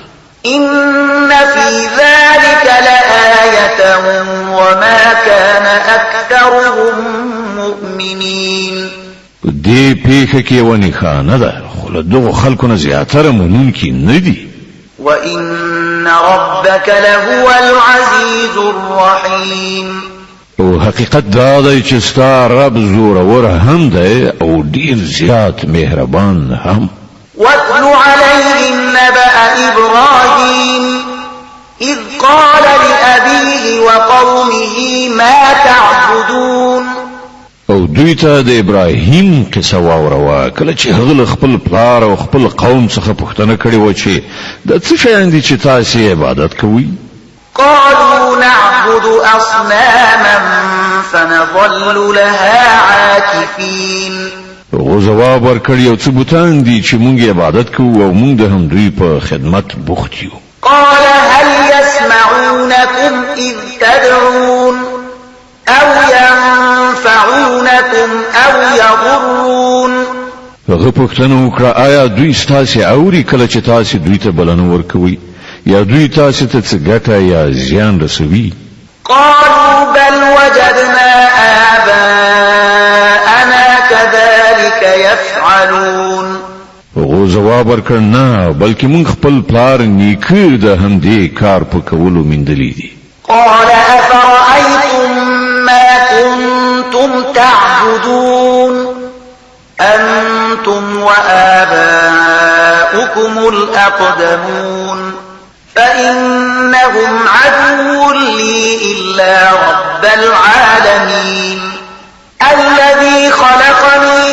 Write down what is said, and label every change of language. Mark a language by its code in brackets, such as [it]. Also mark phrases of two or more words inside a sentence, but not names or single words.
[ar] إن في ذلك لآية وما كان أكثرهم مؤمنين [ps] دې پیښه کې ونی خانه ده خو له دغو خلکو نه زیاتره منونکي نه دي [ar] وإن ربك لهو العزيز الرحيم [ps] او حقیقت دا دی چې ستا رب زورور هم دی او ډیر زیات مهربان هم [ar] واتل عليهم نبأ إبراهيم إذ قال لأبيه وقومه ما تعبدون [ps] او دوی ته د ابراهیم قصه واوروا کله چې هغه خپل پلار او خپل قوم څخه پوښتنه کړې و چې د څه شیان دي چې تاسو عبادت کوئ [ar] قالوا نعبد أصناما فنظل لها عاكفين [ps] هغه جواب ورکړ یو څه بوتان دي چې مونږ عبادت کوو او مونږ د هم دوی په خدمت بوخت یو [ar] قال هل يسمعونكم إذ تدعون أو ينفعونكم أو يضرون [ps] هغه پوښتنه وکړه آیا دوی ستاسو اوري کله چې تاسو دوی ته بلنه ورکوي یا دوی تاسو ته څه ګټه یا زیان رسوي [ar] قالوا بل وجدنا آباءنا كذلك يفعلون [ps] هغه جواب ورکړ نه بلکې مونږ خپل پلار نیکه د هم دې کار په کولو مندلې دي [ar] قال أفرأيتم ما كنتم تعبدون أنتم وآباؤكم الأقدمون فإنهم عدو لي إلا رب العالمين الذي خلقني